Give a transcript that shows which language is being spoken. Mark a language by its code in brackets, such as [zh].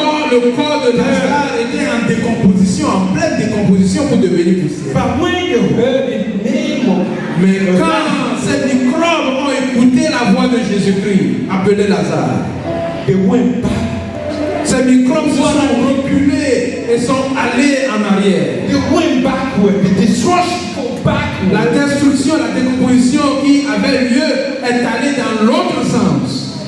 [fr] le corps de Lazare était en décomposition, en pleine décomposition pour devenir poussière. [en] But when they heard the name of [fr] Mais quand ces microbes ont écouté la voix de Jésus-Christ, appelé Lazare, [en] they went back. [fr] Ces microbes se sont reculés et sont allés en arrière. [en] They went backward. The destruction go backward. [fr] La destruction, la décomposition qui avait lieu est allée dans l'autre sens.